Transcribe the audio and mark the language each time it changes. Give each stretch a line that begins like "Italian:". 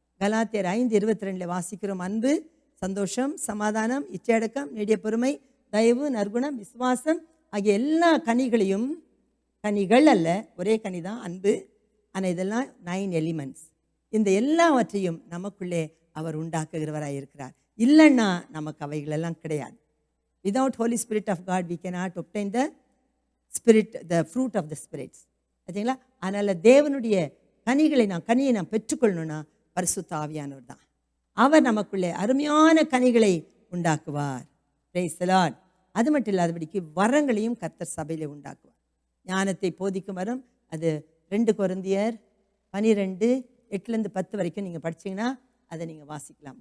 Tamil: கலாத்தியர் 5:22 வாசிக்கிறோம். அன்பு, சந்தோஷம், சமாதானம், இச்சையடக்கம், நீடிய பொறுமை, தயவு, நற்குணம், விசுவாசம் ஆகிய எல்லா கனிகளையும், கனிகள் அல்ல, ஒரே கனி தான் அன்பு. ஆனால் இதெல்லாம் 9 எலிமெண்ட்ஸ். இந்த எல்லாவற்றையும் நமக்குள்ளே அவர் உண்டாக்குகிறவராக இருக்கிறார். இல்லைன்னா நமக்கு அவைகளெல்லாம் கிடையாது.
English: Without Holy Spirit of God, we cannot obtain the Spirit, the fruit of the spirits.
Tamil: சரிங்களா? அதனால் தேவனுடைய கனியை நாம் பெற்றுக்கொள்ளணும்னா பரிசுத்த ஆவியானவர் தான். அவர் நமக்குள்ளே அருமையான கனிகளை உண்டாக்குவார். Praise the Lord. அது மட்டும் இல்லாதபடிக்கு வரங்களையும் கர்த்தர் சபையிலே உண்டாக்குவார். ஞானத்தை போதிக்கும் வரம், அது 2 கொரிந்தியர் 12:8-10 வரைக்கும் நீங்கள் படிச்சீங்கன்னா அதை நீங்கள் வாசிக்கலாம்.